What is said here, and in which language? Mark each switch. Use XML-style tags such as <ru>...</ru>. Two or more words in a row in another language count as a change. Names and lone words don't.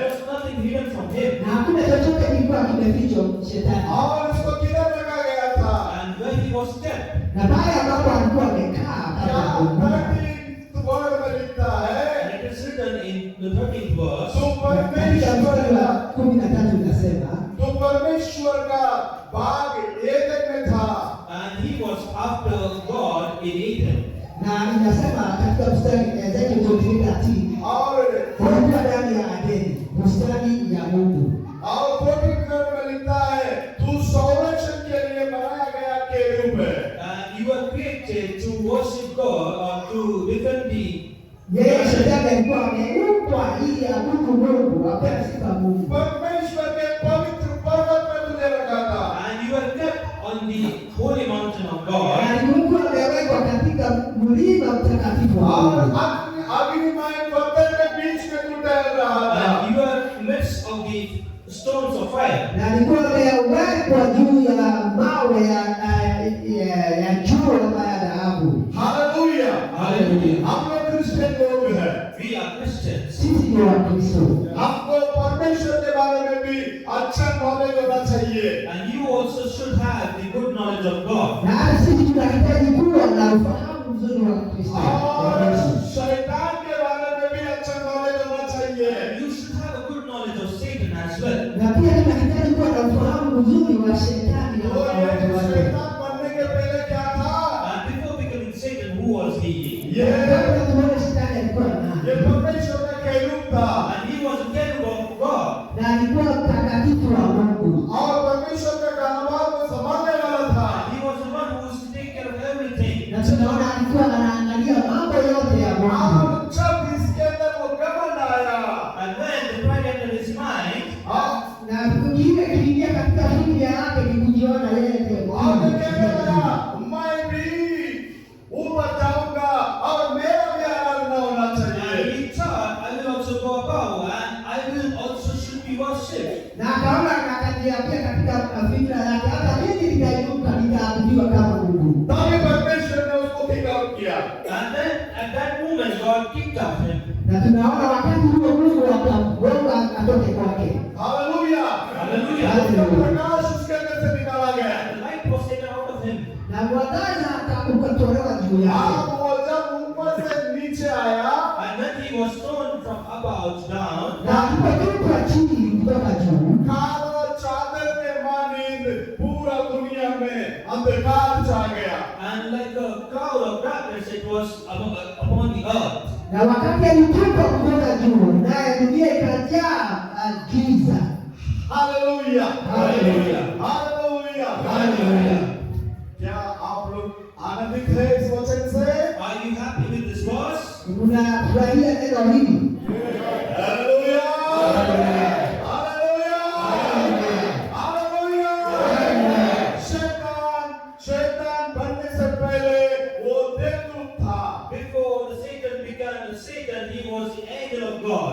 <en>was nothing hidden from him.</en> <sw>Na hakuna chochote kilikuwa kimefichwa shetani.</sw> <hi>और उसको किधर रखा गया था?</hi> <en>And where he was kept.</en> <sw>Na pale ambapo alikuwa amekaa kabla ya kuanguka,</sw> <hi>13th word में लिखता है,</hi> <en>And it is written in the 13th verse.</en> <hi>तो</hi> <sw>katika</sw> <hi>परमेश्वर</hi> <sw>mstari wa 13 inasema,</sw> <hi>तो परमेश्वर का बाग एदन में था</hi> <en>And he was after God in Eden.</en> <sw>na inasema katika mstari Ezekiel 28</sw> <hi>और</hi> <sw>walikuwa ndani ya Edeni, bustani ya Mungu.</sw> <hi>और 14th word में लिखता है, तू संरक्षण के लिए बनाया गया केरूब है।</hi> <en>And you were created to worship God or to defend the.</en> <sw>Yeye shetani alikuwa ameumbwa ili abudu Mungu, apende sifa Mungu.</sw> <hi>परमेश्वर के पवित्र पर्वत में तुझे रखा था</hi> <en>And you were kept on the holy mountain of God.</en> <sw>Na alikuwa amewekwa katika mlima mtakatifu wa</sw> <hi>और</hi> <sw>Mungu.</sw> <hi>अग्निमय पत्थर के बीच में तू टहल रहा था</hi> <en>And you were midst of the stones of fire.</en> <sw>Na alikuwa amewekwa juu ya mawe ya juu ama ya dhahabu.</sw> <hi>हालेलुया</hi> <en>Hallelujah.</en> <hi>हम लोग क्रिश्चियन लोग हैं</hi> <en>We are Christians.</en> <sw>Sisi ni Wakristo.</sw> <hi>हमको परमेश्वर के बारे में भी अच्छा नॉलेज होना चाहिए।</hi> <en>And you also should have the good knowledge of God.</en> <sw>Na sisi tunahitaji kuwa na ufahamu mzuri wa Kristo.</sw> <hi>और शैतान के बारे में भी अच्छा नॉलेज होना चाहिए।</hi> <en>And you should have a good knowledge of Satan as well.</en> <sw>Na pia tunahitaji kuwa na ufahamu mzuri wa shetani na</sw> <hi>तो ये</hi> <sw>watu wake.</sw> <hi>शैतान बनने के पहले क्या था?</hi> <en>And before becoming Satan, who was he?</en> <hi>ये</hi> <sw>Kabla tuone shetani alikuwa</sw> <hi>ये</hi> <sw>nani?</sw> <hi>परमेश्वर का कैरूब था</hi> <en>And he was a cherub of God.</en> <sw>Na alikuwa mtakatifu wa Mungu.</sw> <hi>और परमेश्वर का कारोबार को संभालने वाला था।</hi> <en>And he was the one who was to take care of everything.</en> <sw>Na tunaona alikuwa anaangalia mambo yote ya Mungu.</sw> <hi>और जब इसके अंदर वो घमंड आया,</hi> <en>And when the pride entered his mind,</en> <sw>Na kile kiliingia katika fikra yake ni kujiona yeye ndiye</sw> <hi>और</hi> <sw>Mungu.</sw> <hi>कहने लगा, मैं भी ऊपर जाऊंगा और मेरा भी आराधना होना</hi> <en>and</en> <hi>चाहिए।</hi> <en>he thought, I will also go above, and I will also should be worshipped.</en> <sw>Na akaona akajiambia katika fikra yake, hata mimi nitainuka nitaabudiwa kama Mungu.</sw> <hi>तभी परमेश्वर ने उसको</hi> <en>kick out</en> <hi>किया।</hi> <en>And then at that moment, God kicked out him.</en> <sw>Na tunaona wakati huo Mungu akamgonga atoke kwake.</sw> <hi>हालेलुया।</hi> <en>Hallelujah.</en> <hi>उसका प्रकाश उसके अंदर से निकाला गया।</hi> <en>And the light was taken out of him.</en> <sw>Na mwangaza ukatolewa juu yake.</sw> <hi>अब वो जब ऊपर से नीचे आया,</hi> <en>And when he was thrown from above down,</en> <sw>Na alipotupwa chini kutoka juu,</sw> <hi>काला चादर के मानिंद पूरा दुनिया में अंधकार छा गया।</hi> <en>and like a cloud of darkness, it was upon the earth.</en> <sw>na wakati alitupwa kutoka juu, naye dunia ikajaa giza.</sw> <hi>हालेलुया। हालेलुया। हालेलुया।</hi> <en>Hallelujah.</en> <hi>क्या आप लोग आनंदित हैं इस वचन से?</hi> <en>Are you happy with this verse?</en> <sw>Unafurahia neno hili?</sw> <hi>हालेलुया।</hi> <en>Hallelujah.</en> <hi>हालेलुया। हालेलुया। शैतान बनने से पहले वो देवदूत था।</hi> <en>Before the Satan began, Satan, he was the angel of God.</en>